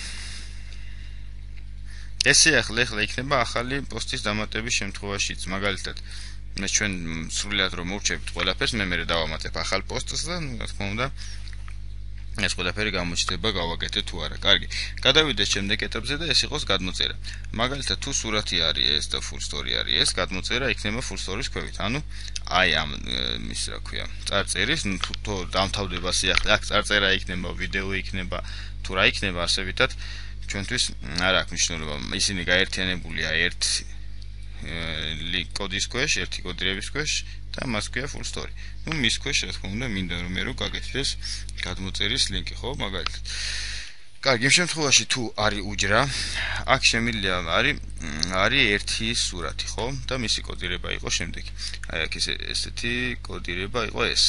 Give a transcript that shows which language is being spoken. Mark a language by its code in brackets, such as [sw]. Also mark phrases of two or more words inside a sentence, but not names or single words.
[ka] ესე ახლა იქნება ახალი პოსტის დამატების შემთხვევაშიც, მაგალითად მე ჩვენ სრულად რომ მოვჩერდით ყველაფერს, მე დავამატებ ახალ პოსტს და რა თქმა უნდა ეს ყველაფერი გამოჩნდება გავაკეთე თუ არა. კარგი. გადავიდეთ შემდეგ ეტაპზე და ეს იყოს გადმოწერა. მაგალითად თუ სურათი არის ეს და [en] full story [ka] არის ეს, გადმოწერა იქნება [en] full story- [ka] ის ქვევით. ანუ აი ამ ის რა ქვია, წარწერის თუ დამთავრდება სიახლე, აქ წარწერა იქნება, ვიდეო იქნება, თუ რა იქნება არსებითად ჩვენთვის არ აქვს მნიშვნელობა. ისინი გაერთიანებულია ერთ კოდის ქვეშ, ერთი კოდირების ქვეშ და მას ქვია [en] full story. [ka] ნუ მის ქვეშ რა თქმა უნდა მინდა რომ მე გაგეთეს გადმოწერის ლინკი, ხო, მაგალითად. კარგი, იმ შემთხვევაში თუ არის უჯრა, აქ შემიძლია არის ერთი სურათი, ხო? და მისი კოდირება იყოს შემდეგი. აი აქ ესეთი კოდირება იყო ეს.